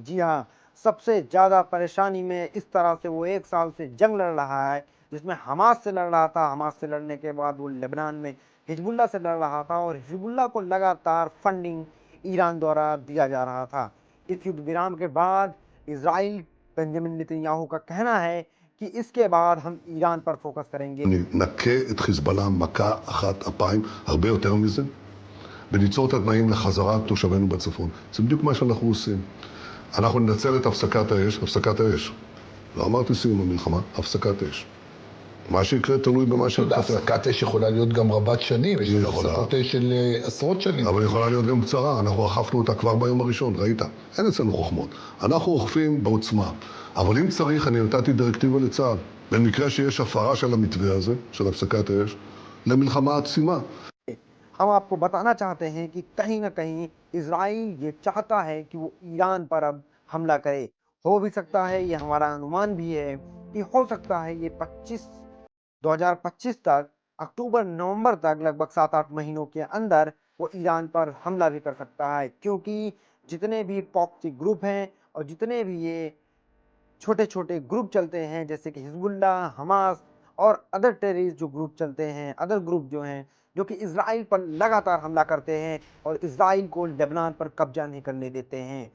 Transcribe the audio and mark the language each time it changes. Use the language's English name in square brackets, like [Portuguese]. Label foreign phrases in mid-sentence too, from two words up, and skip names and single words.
[Hindi] जी हाँ, सबसे ज़्यादा परेशानी में इस तरह से वो 1 साल से जंग लड़ रहा है, जिसमें हमास से लड़ रहा था, हमास से लड़ने के बाद वो लेबनान में हिजबुल्लाह से लड़ रहा था और हिजबुल्लाह को लगातार फंडिंग ईरान द्वारा दिया जा रहा था। इस युद्ध विराम के बाद इजराइल बेंजामिन नेतन्याहू का कहना है कि इसके बाद हम ईरान पर फोकस करेंगे। [Hebrew] נכה את חיזבאללה מכה אחת אפיים, הרבה יותר מזה, וניצור את התנאים לחזרת תושבינו בצפון. זה בדיוק מה שאנחנו עושים. אנחנו ננצל את הפסקת האש. לא אמרתי סיום המלחמה, הפסקת אש. מה שיקרה תלוי במה שיקרה. הפסקת אש יכולה להיות גם רבת שנים, יש הפסקות אש של עשרות שנים. אבל יכולה להיות גם קצרה, אנחנו אכפנו אותה כבר ביום הראשון, ראית? אין אצלנו חוכמות. אנחנו אוכפים בעוצמה. אבל אם צריך, אני נתתי דירקטיבה לצה"ל. במקרה שיש הפרה של המתווה הזה, של הפסקת האש, למלחמה עצימה. [Hindi] हम आपको बताना चाहते हैं कि कहीं ना कहीं इजराइल ये चाहता है कि वो ईरान पर अब हमला करे। हो भी सकता है, ये हमारा अनुमान भी है कि हो सकता है ये 2025 तक, अक्टूबर नवंबर तक, लगभग 7-8 महीनों के अंदर वो ईरान पर हमला भी कर सकता है, क्योंकि जितने भी [English] proxy group [Hindi] हैं और जितने भी ये छोटे छोटे ग्रुप चलते हैं जैसे कि हिजबुल्लाह, हमास और [English] other terrorist [Hindi] जो ग्रुप चलते हैं, [English] other group [Hindi] जो हैं जो कि इजराइल पर लगातार हमला करते हैं और इजराइल को लेबनान पर कब्जा नहीं करने देते हैं।